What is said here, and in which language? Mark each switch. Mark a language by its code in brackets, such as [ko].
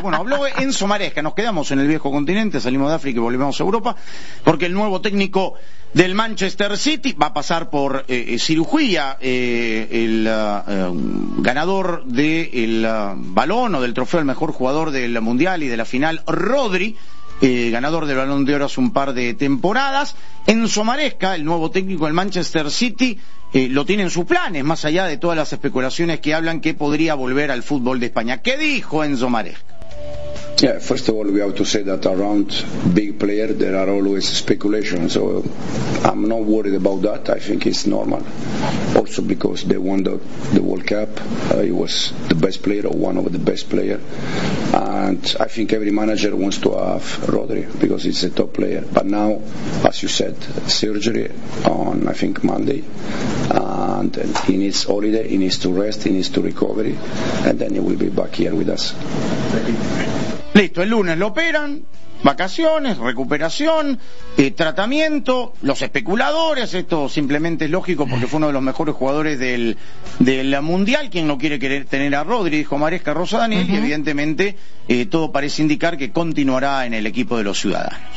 [es] Bueno, habló Enzo Maresca, nos quedamos en el viejo continente, salimos de África y volvemos a Europa, porque el nuevo técnico del Manchester City va a pasar por cirugía, ganador del balón o del trofeo al mejor jugador del mundial y de la final, Rodri, ganador del Balón de Oro hace un par de temporadas. Enzo Maresca, el nuevo técnico del Manchester City, lo tiene en sus planes, más allá de todas las especulaciones que hablan que podría volver al fútbol de España. ¿Qué dijo Enzo Maresca? [en] Yeah, first of all, we have to say that around big player there are always speculations, so I'm not worried about that. I think it's normal. Also because they won the World Cup, he was the best player or one of the best player. And I think every manager wants to have Rodri because he's a top player. But now, as you said, surgery on, I think, Monday. And he needs holiday, he needs to rest, he needs to recovery, and then he will be back here with us. [es] Listo, el lunes lo operan, vacaciones, recuperación, tratamiento, los especuladores, esto simplemente es lógico porque fue uno de los mejores jugadores del Mundial, quien no quiere querer tener a Rodri, dijo Maresca Rosa Daniel, uh-huh. Y evidentemente todo parece indicar que continuará en el equipo de los ciudadanos.